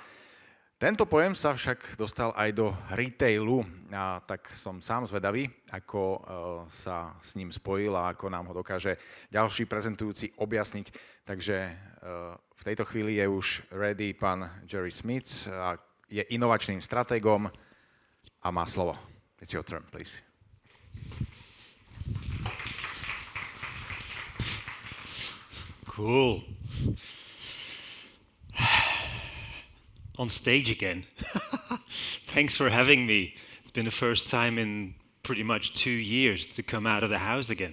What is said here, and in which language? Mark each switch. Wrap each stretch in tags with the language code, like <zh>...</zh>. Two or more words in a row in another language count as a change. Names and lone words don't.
<sk>Tento pojem sa však dostal aj do retailu, a tak som sám zvedavý, ako sa s ním spojil a ako nám ho dokáže ďalší prezentujúci objasniť. Takže v tejto chvíli je už ready pán Gerrie Smits, je inovačným stratégom a má slovo.</sk> <en>It's your turn, please. Cool. On stage again. Thanks for having me. It's been the first time in pretty much 2 years to come out of the house again.</en>